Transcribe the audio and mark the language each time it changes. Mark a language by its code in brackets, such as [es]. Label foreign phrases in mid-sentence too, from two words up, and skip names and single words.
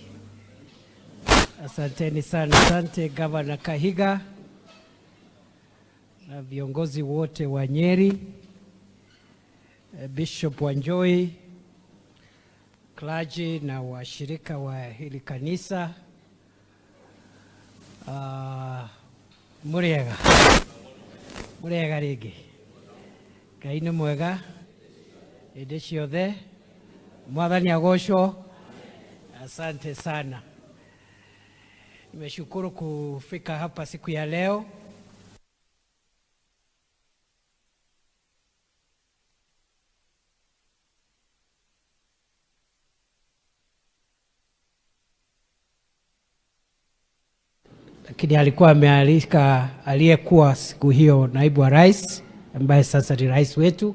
[sw] Asanteni sana. Asante Governor Kahiga na viongozi wote wa Nyeri, Bishop Wanjoi, clergy na washirika wa hili kanisa. [ki] Muriega rigi kaini mwega ende ciothe mwathani agocwo. [sw] Asante sana. Nimeshukuru kufika hapa siku ya leo. Lakini alikuwa amealika aliyekuwa siku hiyo naibu wa rais ambaye sasa ni rais wetu.